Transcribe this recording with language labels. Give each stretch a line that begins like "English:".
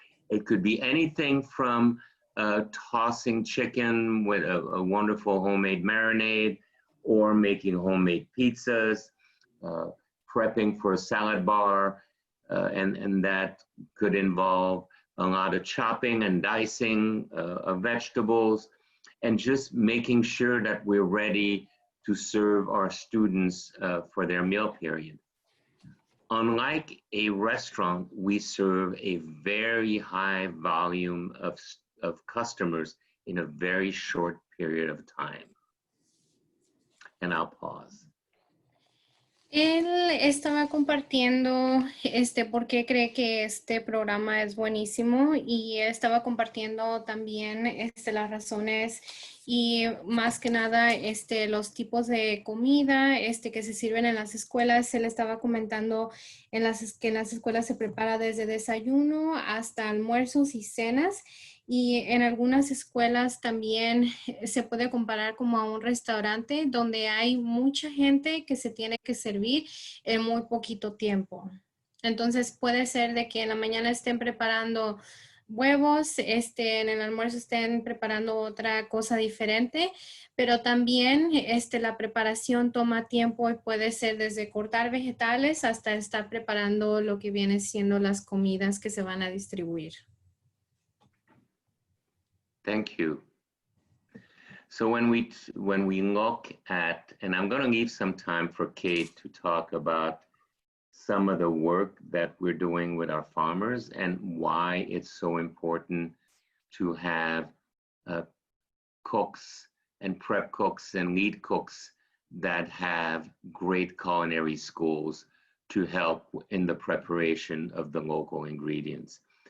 English: It could be anything from tossing chicken with a wonderful homemade marinade, or making homemade pizzas, prepping for a salad bar, and that could involve a lot of chopping and dicing of vegetables, and just making sure that we're ready to serve our students for their meal period. Unlike a restaurant, we serve a very high volume of customers in a very short period of time. And I'll pause.
Spanish: Él estaba compartiendo por qué cree que este programa es buenísimo, y estaba compartiendo también las razones y más que nada los tipos de comida que se sirven en las escuelas. Él estaba comentando que en las escuelas se prepara desde desayuno hasta almuerzos y cenas. Y en algunas escuelas también se puede comparar como a un restaurante donde hay mucha gente que se tiene que servir en muy poquito tiempo. Entonces puede ser de que en la mañana estén preparando huevos, en el almuerzo estén preparando otra cosa diferente, pero también la preparación toma tiempo y puede ser desde cortar vegetales hasta estar preparando lo que viene siendo las comidas que se van a distribuir.
English: Thank you. So when we look at, and I'm going to leave some time for Kate to talk about some of the work that we're doing with our farmers and why it's so important to have cooks and prep cooks and lead cooks that have great culinary schools to help in the preparation of the local ingredients.